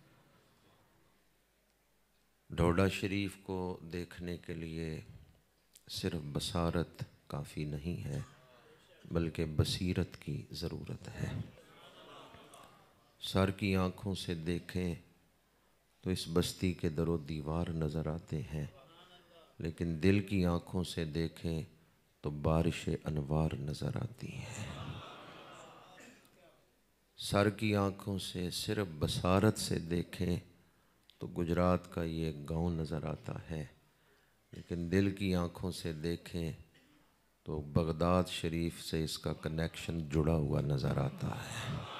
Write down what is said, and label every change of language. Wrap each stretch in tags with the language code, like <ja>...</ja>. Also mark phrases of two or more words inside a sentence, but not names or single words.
<ur>ڈھوڈا شریف کو دیکھنے کے لیے صرف بصارت کافی نہیں ہے بلکہ بصیرت کی ضرورت ہے. سر کی آنکھوں سے دیکھیں تو اس بستی کے در و دیوار نظر آتے ہیں، لیکن دل کی آنکھوں سے دیکھیں تو بارش انوار نظر آتی ہے. سر کی آنکھوں سے صرف بصارت سے دیکھیں تو گجرات کا یہ گاؤں نظر آتا ہے، لیکن دل کی آنکھوں سے دیکھیں تو بغداد شریف سے اس کا کنیکشن جڑا ہوا نظر آتا ہے.</ur>